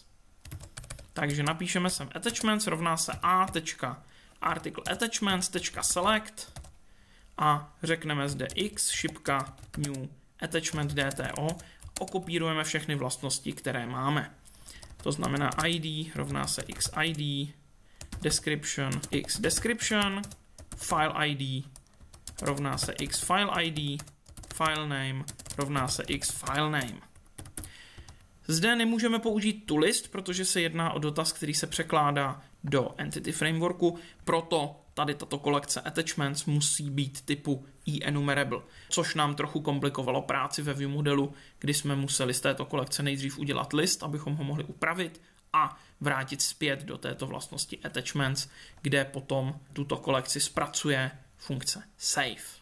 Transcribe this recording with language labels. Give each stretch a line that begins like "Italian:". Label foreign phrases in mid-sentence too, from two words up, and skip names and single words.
Czech: Takže napíšeme sem attachments rovná se a.articleattachments.select a řekneme zde x šipka
English: new attachment DTO,
Czech: okopírujeme všechny vlastnosti, které máme. To znamená ID rovná se xid, description x description, file ID rovná se
English: x file ID,
Czech: file name rovná se
English: x file name.
Czech: Zde nemůžeme použít toList, protože se jedná o dotaz, který se překládá do Entity Frameworku, proto tady tato kolekce attachments musí být typu enumerable, což nám trochu komplikovalo práci ve view modelu, kdy jsme museli z této kolekce nejdřív udělat list, abychom ho mohli upravit a vrátit zpět do této vlastnosti attachments, kde potom tuto kolekci zpracuje funkce save.